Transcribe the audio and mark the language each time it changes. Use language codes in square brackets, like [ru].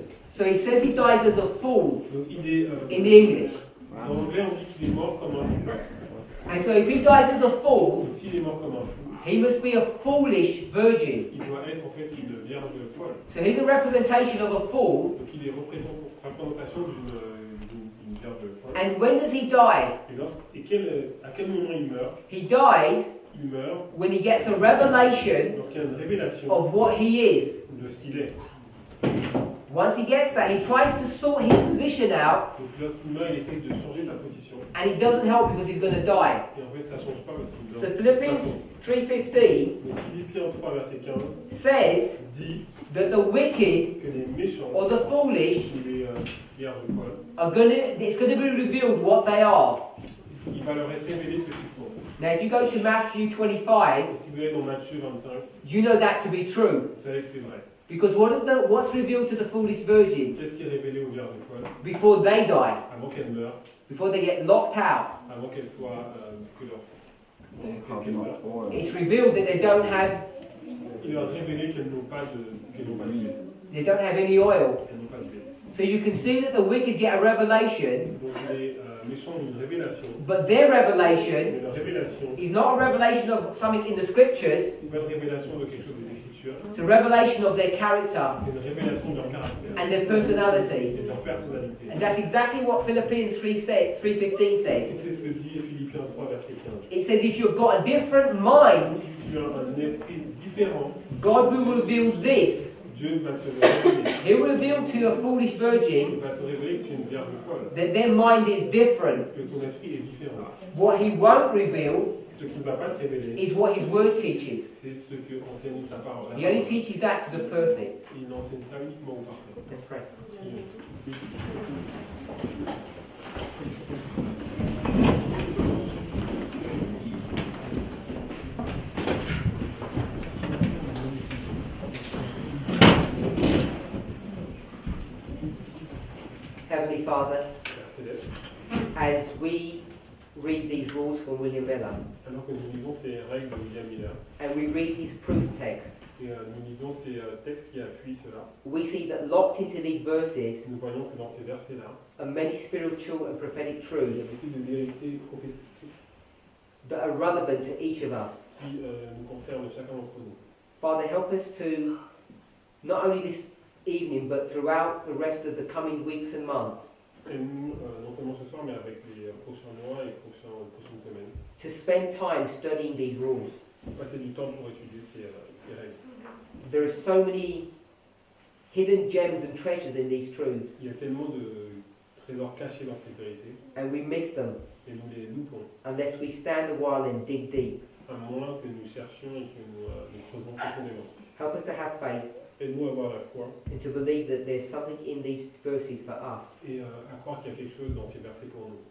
[en] So he says he dies as a fool [fr] Donc il est [en] in the English. [fr] dans l'anglais on dit qu'il est mort comme un fou. [en] And so if he dies as a fool, [fr] Donc s'il est mort comme un fou, [en] he must be a foolish virgin. [fr] il doit être en fait une vierge folle. [en] So he's a representation of a fool. [fr] Donc il est représentation d'une vierge folle. [en] And when does he die? [fr] À quel moment il meurt? [en] He dies [fr] Il meurt [en] when he gets a revelation [fr] lorsqu'il y a une révélation [en] of what he is. [fr] de ce qu'il est. [en] Once he gets that, he tries to sort his position out, [fr] Donc lorsqu'il meurt, il essaie de changer sa position. [en] and it doesn't help because he's going to die. [fr] Et en fait, ça ne change pas parce qu'il meurt. [en] So [fr] De toute [en] Philippians [fr] façon. [en] 3:15 [fr] Donc Philippiens 3, verset 15 [en] says [fr] dit [en] that the wicked [fr] que les méchants, [en] or the foolish [fr] les vierges folles, [en] are it's going to be revealed what they are. [fr] il va leur être révélé ce qu'ils sont. [en] Now, if you go to Matthew 25, [fr] Et si vous allez dans Matthieu 25, [en] you know that to be true. [fr] vous savez que c'est vrai. [en] Because what's revealed to the foolish virgins [fr] Qu'est-ce qui est révélé aux vierges folles [en] before they die, [fr] avant qu'elles meurent, [en] before they get locked out? [fr] avant qu'elles soient que leur [en] They have [fr] qu'elles [en] no [fr] meurent. [en] oil. It's revealed that they don't have [fr] Il leur a révélé qu'elles n'ont pas de blé. [en] any oil. [fr] Qu'elles n'ont pas de blé. [en] So you can see that the wicked get a revelation, [fr] Donc les méchants ont une révélation. [en] but their [fr] Mais [en] revelation [fr] la révélation, [en] is not a revelation of something in the scriptures. [fr] c'est pas une révélation de quelque chose des Écritures. [en] It's a revelation of their character [fr] C'est une révélation de leur caractère. [en] and their personality. [fr] C'est de leur personnalité. [en] And that's exactly what Philippians 3:15 [fr] Et [en] says. [fr] c'est ce que dit Philippiens 3, verset 15. [en] It says if you've got a different mind, [fr] Si tu as un esprit différent, [en] God will reveal this. [fr] Dieu va te le révéler. [en] He'll reveal to a foolish [fr] Il [en] virgin [fr] va te révéler que tu es une vierge folle, [en] that their mind is different. [fr] que ton esprit est différent. [en] What he won't reveal [fr] Ce qu'il ne va pas te révéler, [en] is what his word teaches. [fr] c'est ce que enseigne ta parole. [en] He only teaches that to the perfect. [fr] Il enseigne ça uniquement aux parfaits. [en] Let's pray. Heavenly Father, [fr] Père Céleste, [en] as we read these rules from William Miller, [fr] Alors que nous lisons ces règles de William Miller, [en] and we read his proof texts, [fr] et nous lisons ces textes qui appuient cela, [en] we see that locked into these verses [fr] nous voyons que dans ces versets-là, [en] are many spiritual and prophetic [fr] il y a [en] truths [fr] beaucoup de vérités prophétiques [en] that are relevant to each of us. [fr] qui nous concernent chacun d'entre nous. [en] Father, help us to, not only this evening, but throughout the rest of the coming weeks and months, [fr] Et nous, non seulement ce soir, mais avec les prochains mois et prochaines semaines, [en] to spend time studying these rules. [fr] passer du temps pour étudier ces règles. [en] There are so many hidden gems and treasures in these truths, [fr] Il y a tellement de trésors cachés dans ces vérités, [en] and we miss them [fr] et nous les loupons, [en] unless we stand a while and dig deep. [fr] à moins que nous cherchions et que nous creusons profondément. [en] Help us to have faith [fr] Aide-nous à avoir la foi [en] and to believe that there's something in these verses for us. [fr] et à croire qu'il y a quelque chose dans ces versets pour nous.